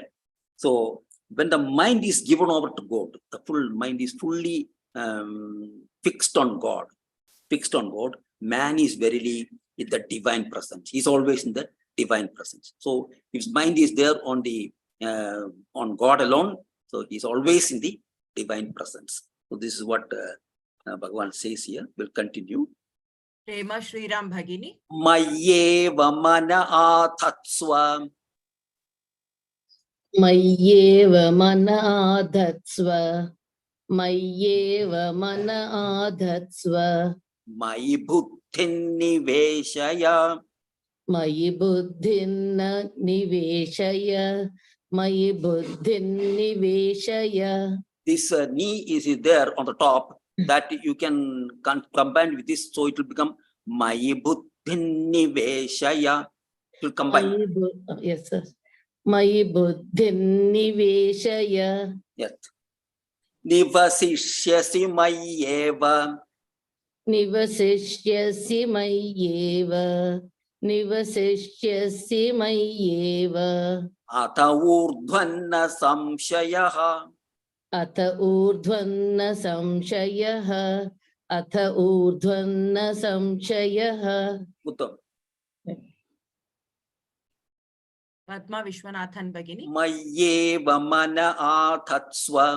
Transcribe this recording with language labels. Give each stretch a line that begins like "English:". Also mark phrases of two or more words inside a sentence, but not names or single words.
English: So when the mind is given over to God, the full mind is fully fixed on God, man is verily in the divine presence. He's always in the divine presence. So if his mind is there on the on God alone, so he's always in the divine presence. So this is what Bhagavan says here. We'll continue. Prema Shriram Bhagini.
Sanskrit: मय्येव मन आधत्स्व. मय्येव मन आधत्स्व. मय्येव मन आधत्स्व. मयि बुद्धिं निवेशय. मयि बुद्धिं निवेशय. मयि बुद्धिं निवेशय.
English: This ni is there on the top, that you can combine with this, so it will become
Sanskrit: मयि बुद्धिं निवेशय.
English: It will combine. Yes, sir.
Sanskrit: मयि बुद्धिं निवेशय. Yes. निवसिष्यसि मय्येव. निवसिष्यसि मय्येव. निवसिष्यसि मय्येव. अत ऊर्ध्वन्न संशयः. अत ऊर्ध्वन्न संशयः. अत ऊर्ध्वन्न संशयः. Uttam. Padma Vishwanathan Bhagini. मय्येव मन आधत्स्व.